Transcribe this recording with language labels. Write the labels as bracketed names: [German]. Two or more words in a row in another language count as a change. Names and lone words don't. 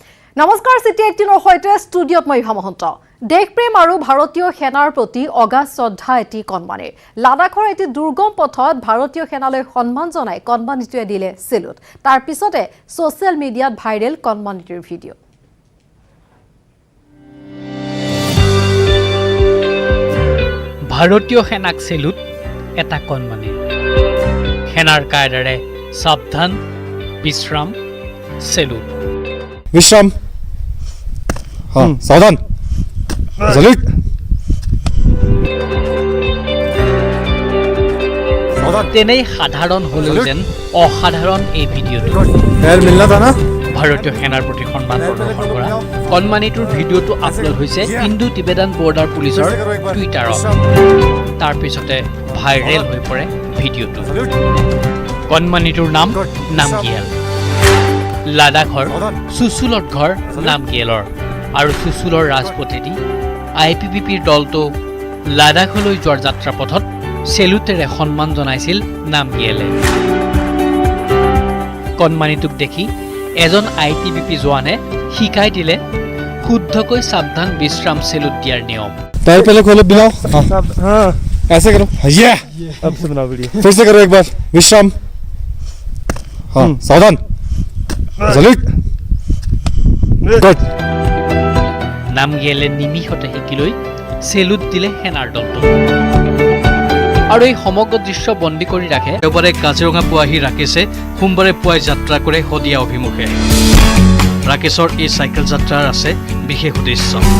[Assamese] নমস্কাৰ সিটি 18 সৈতে ষ্টুডিঅত মই ভামহন্ত দেশপ্ৰেম আৰু ভাৰতীয় সেনাৰ প্ৰতি অগাধ শ্ৰদ্ধা এটি কণমানি লাডাখৰ এটি দুৰ্গম পথত ভাৰতীয় সেনালৈ সন্মান জনাই কণমানিটোৱে দিলে সেলুট তাৰ পিছতে [English] social media-t [Assamese] ভাইৰেল কণমানিটোৰ ভিডিঅ' ভাৰতীয় সেনাক সেলুট এটা কণমানি সেনাৰ কায়দাৰে সাৱধান বিশ্ৰাম সেলুট [Hindi] विश्राम हाँ सावधान सैल्यूट [Assamese] तेनेই সাধাৰণ হলেও যেন অসাধাৰণ এই ভিডিঅ'টো [Hindi] यार मिलना था ना [Assamese] ভাৰতীয় সেনাৰ প্ৰতি সন্মান প্ৰদৰ্শন কৰা কণমানিটোৰ ভিডিঅ'টো আপলোড হৈছে ইণ্ডো টিবেটান বৰ্ডাৰ পুলিচৰ টুইটাৰত তাৰ পিছতে ভাইৰেল হৈ পৰে ভিডিঅ'টো কণমানিটোৰ নাম নামগিয়াল লাডাখৰ চুচুলত ঘৰ নামগিয়েলৰ আৰু চুচুলৰ ৰাজপথেদি IPPPৰ দলটো লাডাখলৈ যোৱাৰ যাত্ৰাপথত সেলুটেৰে সন্মান জনাইছিল নামগিয়েলে কণমানিটোক দেখি এজন ITBP জোৱানে শিকাই দিলে শুদ্ধকৈ সাৱধান বিশ্ৰাম সেলুট দিয়াৰ নিয়ম [Hindi] टायर पहले खोलो बिलाओ हाँ ऐसे करो ये अब से बनाओ वीडियो फिर से करो एक बार विश्राम हाँ सावधान सैल्यूट गुड [Assamese] নামগিয়েলে নিমিষতে শিকিলৈ সেলুট দিলে সেনাৰ দলটো আৰু এই সমগ্ৰ দৃশ্য বন্দী কৰি ৰাখে দেওবাৰে কাজিৰঙা পুৱাহি ৰাকেশে সোমবাৰে পুৱাই যাত্ৰা কৰে শদিয়া অভিমুখে ৰাকেশৰ এই চাইকেল যাত্ৰাৰ আছে বিশেষ উদ্দেশ্য